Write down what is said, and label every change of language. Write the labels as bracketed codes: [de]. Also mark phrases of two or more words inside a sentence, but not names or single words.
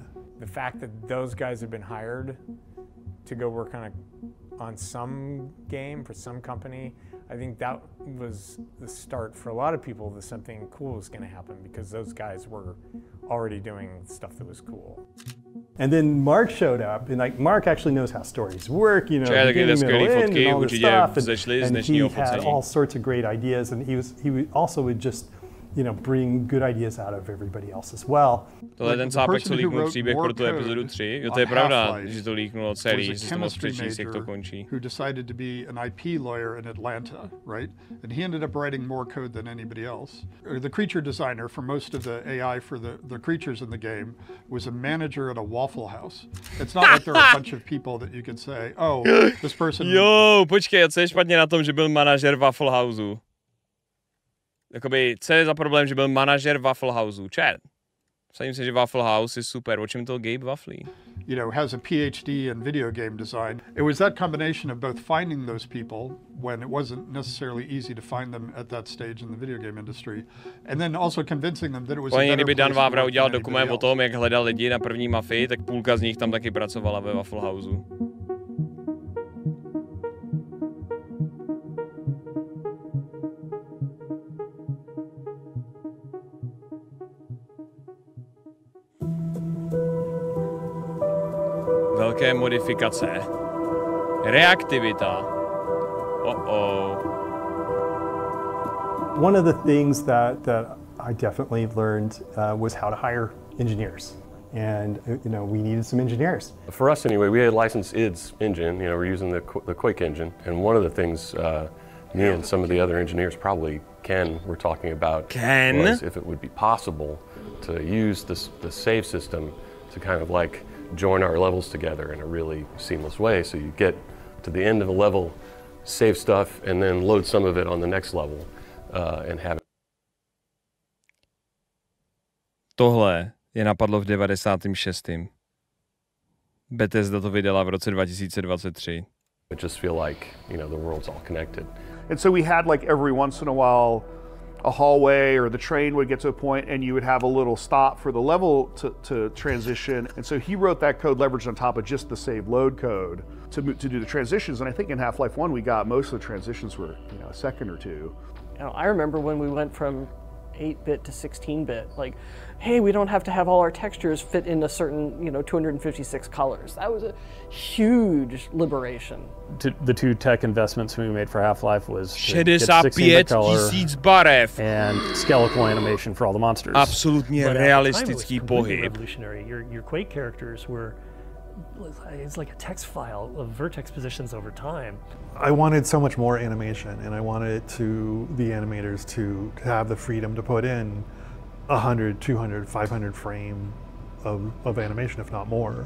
[en] The fact that those guys have been hired to go work on some game for some company, I think that was the start for a lot of people that something cool was going to happen, because those guys were already doing stuff that was cool. And then Mark showed up, and Mark actually knows how stories work, beginning, middle, end, and all this stuff. And he had all sorts of great ideas, and he also would just bring good ideas out of everybody else as well. [cs] Tohle je ten cápek, co líknul příběh pro tu epizodu 3. Jo, to je pravda, že to líknulo celý, že si to moc přečíst, jak to končí. [en] Who decided to be an IP lawyer in Atlanta, right? And he ended up writing more code than anybody else. The creature designer for most of the AI for the creatures in the game was a manager at a Waffle House. It's not like there are a bunch of people that you could say, oh, this person... [cs] Jo, počkej, co je špatně na tom, že byl manažer Waffle Houseu? Jakoby, co je za problém, že byl manažer Waffle Houseu? Čert. Myslím si, že Waffle House je super. O čem to Gabe Wafflí? [en] Has a PhD in video game design. It was that combination of both finding those people when it wasn't necessarily easy to find them at that stage in the video game industry, and then also convincing them that it was a better [cs] kdyby Dan [en] place [cs] Vávra udělal dokument o tom, jak hledal lidi na první mafii, tak půlka z nich tam taky pracovala ve Waffle Houseu. Velké modifikace. Reaktivita. [en] One of the things that I definitely learned was how to hire engineers. And we needed some engineers. For us anyway, we had licensed ID's engine. We're using the Quake engine. And one of the things me and some of the other engineers, probably Ken, were talking about was if it would be possible to use the save system to kind of like join our levels together in a really seamless way. So you get to the end of a level, save stuff, and then load some of it on the next level and have it. [cs] Tohle je napadlo v 96. Bethesda to vydala v roce 2023. [en] I just feel like, the world's all connected. And so we had like every once in a while a hallway or the train would get to a point and you would have a little stop for the level to transition. And so he wrote that code leveraged on top of just the save load code to do the transitions. And I think in Half-Life 1 we got most of the transitions were a second or two. I remember when we went from 8-bit to 16-bit, like, hey, we don't have to have all our textures fit in a certain, 256 colors. That was a huge liberation. The two tech investments we made for Half-Life was [cs] 65 tisíc barev [en] and skeletal animation for all the monsters. [cs] Absolutně realistický pohyb. [en] Revolutionary. Your Quake characters were, it's like a text file of vertex positions over time. I wanted so much more animation, and I wanted the animators to have the freedom to put in 100, 200, 500 frame of animation, if not more.